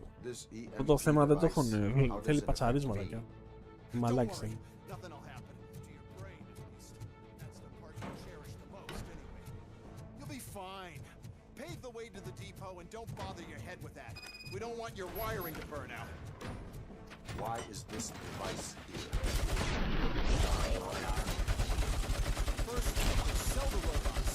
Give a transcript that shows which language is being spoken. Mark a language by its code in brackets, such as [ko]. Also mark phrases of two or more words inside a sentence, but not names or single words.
[el] Αυτό το θέμα δεν το έχουν. Θέλει πατσαρίσματα κι άλλο. Μαλάκι στο game. [en] Pave the way to the depot and don't bother your head with that. We don't want your wiring to burn out. Why is this device here? First, we'll sell the robots.